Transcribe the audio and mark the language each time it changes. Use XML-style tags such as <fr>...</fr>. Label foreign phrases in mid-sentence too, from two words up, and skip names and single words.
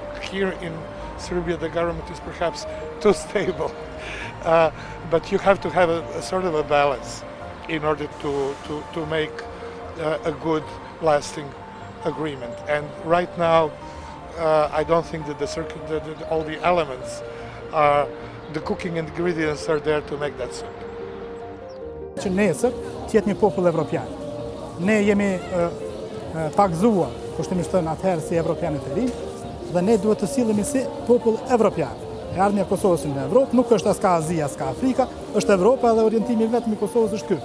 <en>Here in Serbia, the government is perhaps too stable, but you have to have a sort of a balance in order to make a good, lasting agreement. And right now, I don't think that all the elements the cooking ingredients are there to make that soup.</en> <sq>Që nesër të jetë një popull evropian. Ne jemi pagzuar, kushtimisht thënë atëherë si evropianët e rinj, dhe ne duhet të sillemi si popull evropian. E ardhmja e Kosovës në Evropë nuk është as ka Azia, as ka Afrika, është Evropa dhe orientimi vetëm i Kosovës është ky.</sq>